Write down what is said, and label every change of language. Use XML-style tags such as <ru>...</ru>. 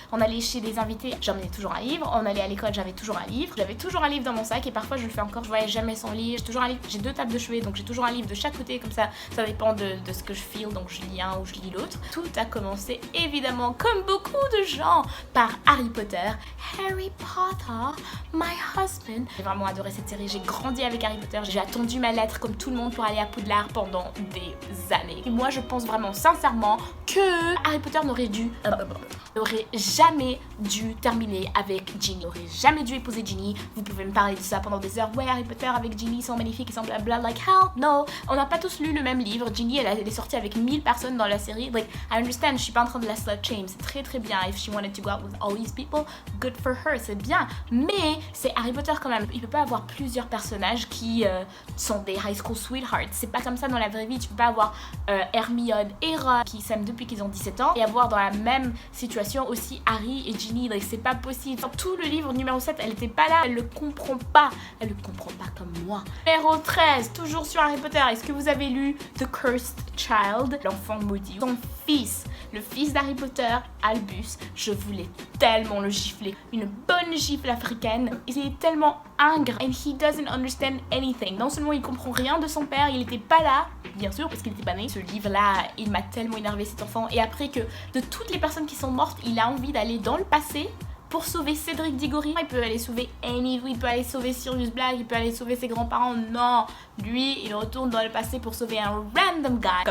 <fr>On allait chez des invités, j'emmenais toujours un livre. On allait à l'école, j'avais toujours un livre. J'avais toujours un livre dans mon sac et parfois je le fais encore. Je voyage jamais sans lire. J'ai toujours un livre. J'ai 2 tables de chevet, donc j'ai toujours un livre de chaque côté, comme ça dépend de ce que je feel, donc je lis un ou je lis l'autre. Tout a commencé évidemment, comme beaucoup de gens, par Harry Potter.</fr> <en>Harry Potter, my husband.</en> <fr>J'ai vraiment adoré cette série. J'ai grandi avec Harry Potter. J'ai attendu ma lettre comme tout le monde pour aller à Poudlard pendant des années. Et moi, je pense vraiment sincèrement que Harry Potter n'aurait jamais dû terminer avec Ginny. N'aurait jamais dû épouser Ginny. Vous pouvez me parler de ça pendant des heures. Ouais, Harry Potter avec Ginny, ils sont magnifiques, ils sont blabla.</fr> <en>Like, hell no.</en> <fr>On n'a pas tous lu le même livre. Ginny, elle est sortie avec 1000 personnes dans la série.</fr> <en>Like, I understand,</en> <fr>je suis pas en train de la slut shame. C'est très très bien.</fr> <en>If she wanted to go out with all these people, good for her,</en> <fr>c'est bien. Mais c'est Harry Potter quand même. Il peut pas avoir plusieurs personnages qui sont des</fr> <en>high school sweethearts.</en> <fr>C'est pas comme ça dans la vraie vie. Tu peux pas avoir Hermione et Ron qui s'aiment depuis qu'ils ont 17 ans et avoir dans la même situation aussi Harry et Ginny. Like, c'est pas possible. Dans tout le livre numéro 7, elle était pas là. Elle le comprend pas. Elle le comprend pas comme moi. Numéro 13, toujours sur Harry Potter. Est-ce que vous avez lu The Cursed Child, l'enfant maudit? Son fils, le fils d'Harry Potter, Albus, je voulais tellement le gifler. Une bonne gifle africaine. Il est tellement ingre</fr> <en>and he doesn't understand anything.</en> <fr>Non seulement il comprend rien de son père, il était pas là, bien sûr, parce qu'il était pas né. Ce livre-là, il m'a tellement énervé, cet enfant. Et après que de toutes les personnes qui sont mortes, il a envie d'aller dans le passé pour sauver Cédric Diggory. Il peut aller sauver Annie, il peut aller sauver Sirius Black, il peut aller sauver ses grands-parents. Non, lui, il retourne dans le passé pour sauver un</fr> <en>random guy.</en>